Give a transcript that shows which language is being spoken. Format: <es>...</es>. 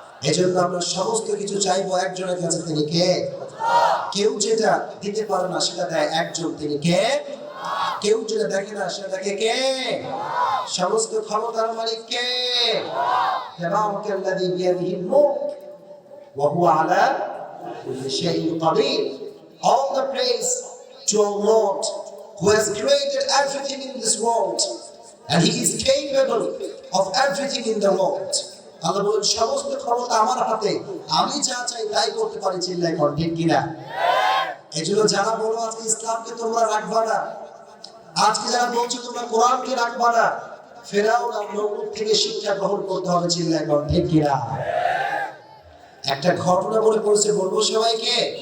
<bn>এজন্য আমরা সমস্ত কিছু চাইবো একজনের কাছে, তিনি কে? কেউ যেটা দিতে পারে না সেটা দেয় একজন, তিনি কে? কেউ যেটা দেখে না সেটা দেখে কে? সমস্ত ক্ষমতার মালিক কে?</bn> <ar>তাবারাকাল্লাযী বিয়াদিহিল মুলক ওয়া হুয়া আলা كل شيء قدير.</ar> <en>All the praise to our Lord who has created everything in this world and He is capable of everything in the world.</en> <bn>আল্লাহ বলেন সমস্ত ক্ষমতা আমার হাতে, আমি যা চাই তাই করতে পারি। চিল্লায় কর ঠিক কিনা? এজন্য যারা বলো আজকে ইসলামকে তোমরা রাখবা না, আজকে যারা বলছো তোমরা কোরআনকে রাখবা না, ফেরাউন আর নমরুদ থেকে শিক্ষা গ্রহণ করতে হবে। চিল্লায় কর ঠিক কিনা? একটা ঘটনা বলে পড়েছে, বলবো সবাইকে?</bn>